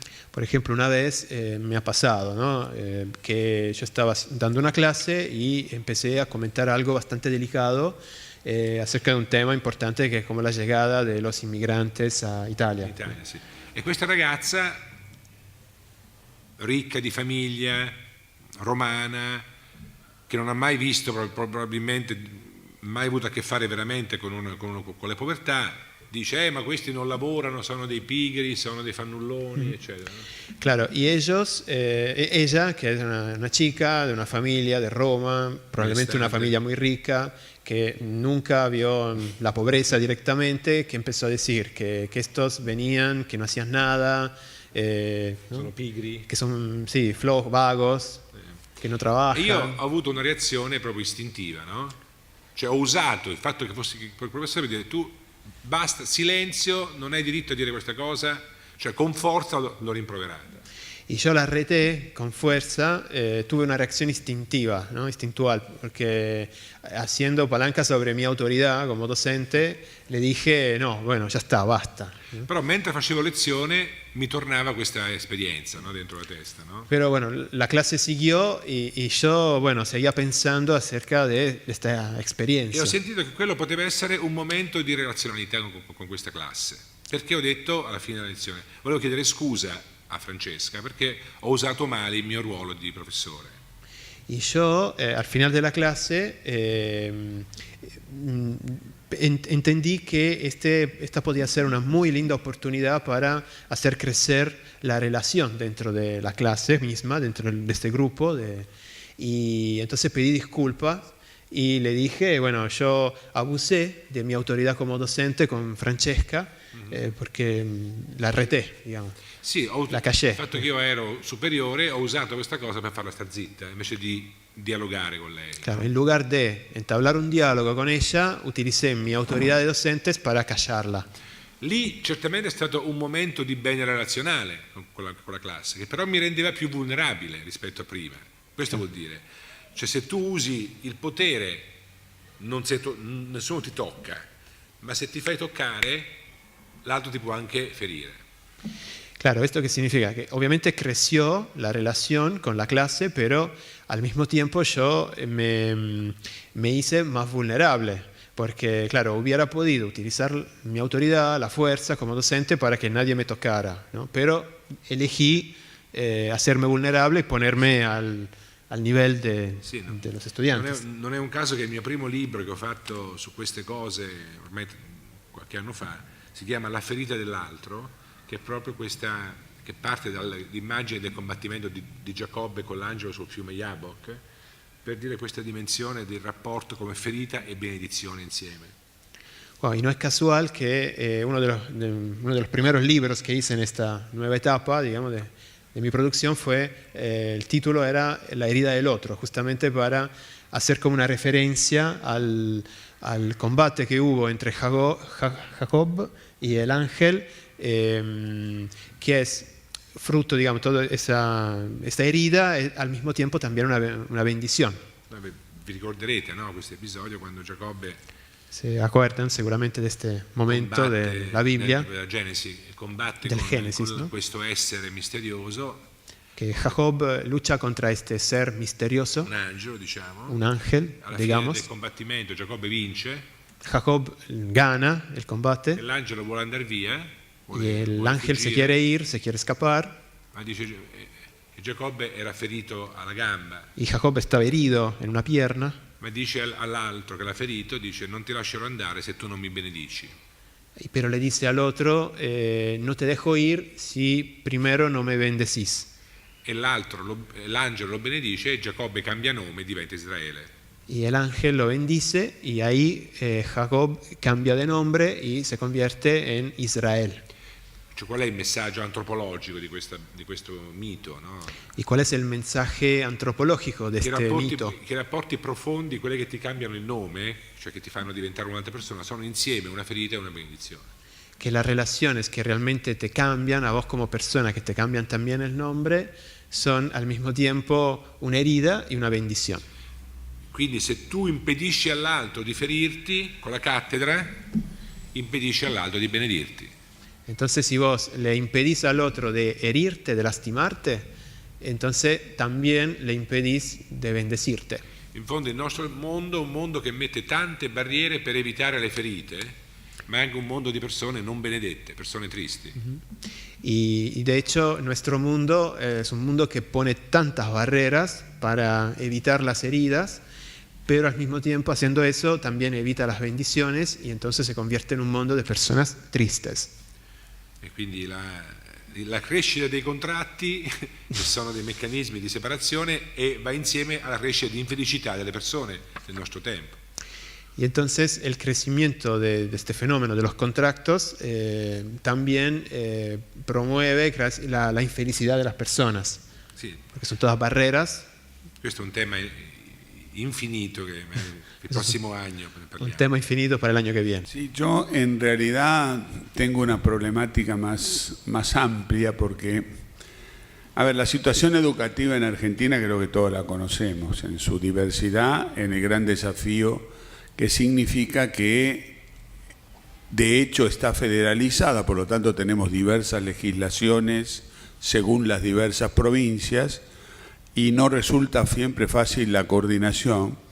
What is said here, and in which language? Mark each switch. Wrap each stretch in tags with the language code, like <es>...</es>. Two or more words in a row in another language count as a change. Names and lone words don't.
<es>Por ejemplo, una vez me ha pasado, ¿no? Que yo estaba dando una clase y empecé a comentar algo bastante delicado acerca de un tema importante que es como la llegada de los inmigrantes a Italia.</es> <it>In Italia, sì. E questa ragazza, ricca di famiglia, romana, che non ha mai visto, probabilmente mai avuto a che fare veramente con le povertà, dice ma questi non lavorano, sono dei pigri, sono dei fannulloni, eccetera.</it> <es>Claro, y ellos, ella, que es una chica de una familia de Roma, probablemente una familia muy rica, que nunca vio la pobreza directamente, que empezó a decir que estos venían, que no hacían nada, ¿no?</es> <it>Sono pigri.</it> <es>Que son, sí, flojos, vagos, que no</es> <it>E</it> <es>trabajan.</es> <it>io ho avuto una reazione proprio istintiva, no? Cioè ho usato il fatto che fossi il professore per dire tu basta, silenzio, non hai diritto a dire questa cosa, cioè con forza l'ho rimproverata.</it> <es>Y yo la reté con fuerza, tuve una reacción instintiva, ¿no? Instintual, porque haciendo palanca sobre mi autoridad como docente, le dije, no, bueno, ya está, basta.</es> <it>Però mentre facevo lezione mi tornava questa esperienza, no? Dentro la testa, no?</it> <es>Pero bueno, la clase siguió y yo, bueno, seguía pensando acerca de esta</es> <it>E</it> <es>experiencia.</es> <it>ho sentito che quello poteva essere un momento di relazionalità con questa classe, perché ho detto alla fine della lezione, volevo chiedere scusa a Francesca perché ho usato male il mio ruolo di professore.</it> <es>Y yo, al final de la clase, entendí que esta podía ser una muy linda oportunidad para hacer crecer la relación dentro de la clase misma, dentro de este grupo. Y entonces pedí disculpas y le dije, bueno, yo abusé de mi autoridad como docente con Francesca, porque la reté, digamos.</es> <it>Sì, La cachè. il fatto che io ero superiore ho usato questa cosa per farla star zitta invece di dialogare con lei.</it> <es>Claro, en lugar de entablar un diálogo con ella, utilicé mi autoridad de docentes para callarla.</es> <it>Lì certamente è stato un momento di bene relazionale con la classe, che però mi rendeva più vulnerabile rispetto a prima. Questo vuol dire, cioè se tu usi il potere, nessuno ti tocca, ma se ti fai toccare, l'altro ti può anche ferire.</it> <es>Claro, ¿esto qué significa? Que obviamente creció la relación con la clase, pero al mismo tiempo yo me hice más vulnerable, porque claro, hubiera podido utilizar mi autoridad, la fuerza como docente para que nadie me tocara, ¿no? Pero elegí hacerme vulnerable y ponerme al nivel de los estudiantes.</es> <it>Non è un caso che il mio primo libro che ho fatto su queste cose, ormai qualche anno fa, si chiama La ferita dell'altro, che è proprio questa, che parte dall'immagine del combattimento di Giacobbe con l'angelo sul fiume Jabbok, per dire questa dimensione del rapporto come ferita e benedizione insieme.</it> <es>Wow, y no es casual que uno de los primeros libros que hice en esta nueva etapa, digamos, de mi producción fue, el título era La herida del otro, justamente para hacer como una referencia al combate que hubo entre Jacob y el ángel, que es fruto, digamos, toda esta herida è al mismo tiempo también una bendición.</es> <it>Vi ricorderete, no? Questo episodio quando Giacobbe</it> <es>Se acuerdan seguramente de este momento de la Biblia,</es> <it>della Genesi, combatte</it> <es>del</es> <it>con</it> <es>Génesis, ¿no?</es> <it>questo essere misterioso,</it> <es>que Jacob lucha contra este ser misterioso,</es> <it>un angelo, diciamo.</it> <es>un ángel,</es> <it>Alla fine</it> <es>digamos.</es> <it>del combattimento Giacobbe vince</it> <es>Jacob gana el</es> <it>e</it> <es>combate</es> <it>l'angelo vuole andare via,</it> <es>y el</es> <it>vuole</it> <es>ángel se</es> <it>fuggire,</it> <es>quiere ir, se quiere escapar,</es> <it>ma dice E Giacobbe era ferito alla gamba,</it> <es>y Jacob estaba herido en una pierna,</es> <it>ma dice all'altro che l'ha ferito, dice non ti lascerò andare se tu non mi benedici.</it> <es>pero le dice al otro, no te dejo ir si primero no me bendecís.</es> <it>E l'angelo lo benedice e Giacobbe cambia nome e diventa Israele.</it> <es>Y el ángel lo bendice y ahí Jacob cambia de nombre y se convierte en Israel.</es> <it>Cioè, qual è il messaggio antropologico di questo mito? No?</it> <es>¿Y cuál es el mensaje antropológico de este mito?</es> <it>Che rapporti profondi, quelli che ti cambiano il nome, cioè che ti fanno diventare un'altra persona, sono insieme una ferita e una benedizione.</it> <es>Que las relaciones que realmente te cambian, a vos como persona, que te cambian también el nombre, son al mismo tiempo una herida y una bendición.</es> <it>Quindi se tu impedisci all'altro di ferirti con la cattedra, impedisci all'altro di benedirti.</it> <es>Entonces, si vos le impedís al otro de herirte, de lastimarte, entonces también le impedís de bendecirte.</es> <it>In fondo il nostro mondo è un mondo che mette tante barriere per evitare le ferite, ma è anche un mondo di persone non benedette, persone tristi.</it> <es>Y de hecho, nuestro mundo es un mundo que pone tantas barreras para evitar las heridas, pero al mismo tiempo, haciendo eso, también evita las bendiciones y entonces se convierte en un mundo de personas tristes.</es> <it>E quindi la crescita dei contratti, che sono dei meccanismi di separazione, e va insieme alla crescita di infelicità delle persone del nostro tempo.</it> <es>Y entonces el crecimiento de este fenómeno de los contratos también promueve la infelicidad de las personas,</es> <it>Sì,</it> <es>porque son todas barreras.</es> <it>questo è un tema infinito che il prossimo anno</it> <es>Un</es> <it>parliamo.</it> <es>tema infinito para el año que viene. Sí, yo en realidad tengo una problemática más amplia porque, a ver, la situación educativa en Argentina creo que todos la conocemos, en su diversidad, en el gran desafío que significa que de hecho está federalizada, por lo tanto tenemos diversas legislaciones según las diversas provincias y no resulta siempre fácil la coordinación.</es>